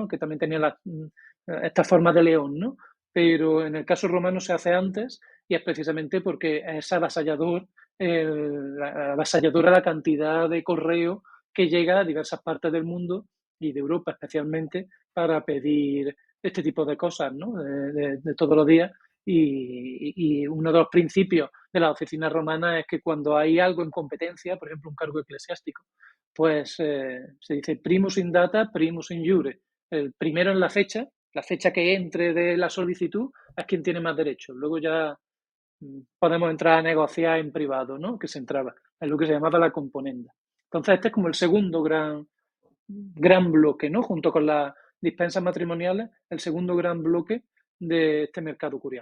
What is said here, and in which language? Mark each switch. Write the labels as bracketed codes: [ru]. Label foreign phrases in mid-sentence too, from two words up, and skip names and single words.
[es] Que también tenía esta forma de león, ¿no? Pero en el caso romano se hace antes y es precisamente porque es avasalladora la cantidad de correo que llega a diversas partes del mundo y de Europa especialmente para pedir este tipo de cosas, ¿no? De todos los días. Y uno de los principios de la oficina romana es que cuando hay algo en competencia, por ejemplo, un cargo eclesiástico, pues se dice [la] primus in data, primus in iure. [es] El primero en la fecha que entre de la solicitud es quien tiene más derechos. Luego ya podemos entrar a negociar en privado, ¿no? Que se entraba. Es lo que se llamaba la componenda. Entonces, este es como el segundo gran bloque, ¿no? Junto con las dispensas matrimoniales, el segundo gran bloque de este mercado curial.